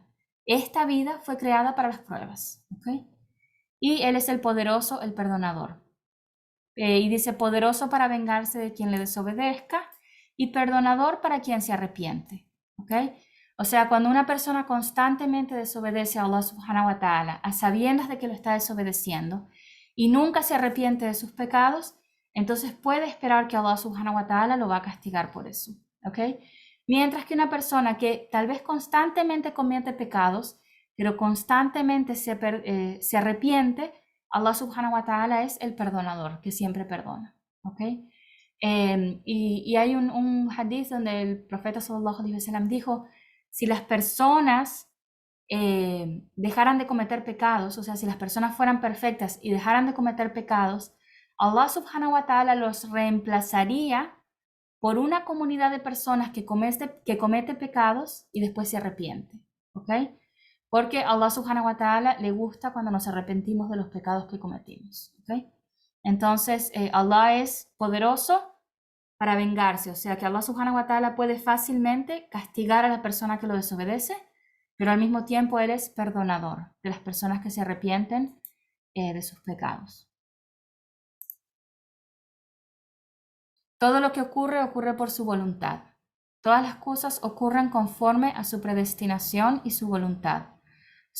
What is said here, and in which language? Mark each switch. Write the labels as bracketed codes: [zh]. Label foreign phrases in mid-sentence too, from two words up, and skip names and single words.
[es] Esta vida fue creada para las pruebas, ¿ok? Y Él es el poderoso, el perdonador. Y dice poderoso para vengarse de quien le desobedezca y perdonador para quien se arrepiente, ¿ok? O sea, cuando una persona constantemente desobedece a [ar] الله سبحانه وتعالى, [es] a sabiendas de que lo está desobedeciendo, y nunca se arrepiente de sus pecados, entonces puede esperar que [ar] الله سبحانه وتعالى [es] lo va a castigar por eso, ¿ok? Mientras que una persona que tal vez constantemente comete pecados, pero constantemente se arrepiente, [ar] الله سبحانه وتعالى [es] es el perdonador, que siempre perdona, ¿ok? Y hay un hadith donde el profeta [ar] صلى الله عليه وسلم [es] dijo, si las personas dejaran de cometer pecados, o sea, si las personas fueran perfectas y dejaran de cometer pecados, [ar] الله سبحانه وتعالى [es] los reemplazaría por una comunidad de personas que comete pecados y después se arrepiente, ¿ok? Porque [ar] الله سبحانه وتعالى [es] le gusta cuando nos arrepentimos de los pecados que cometimos, ¿ok? Entonces, Allah es poderoso para vengarse, o sea que [ar] الله سبحانه وتعالى [es] puede fácilmente castigar a la persona que lo desobedece, pero al mismo tiempo Él es perdonador de las personas que se arrepienten de sus pecados. Todo lo que ocurre, ocurre por su voluntad. Todas las cosas ocurren conforme a su predestinación y su voluntad.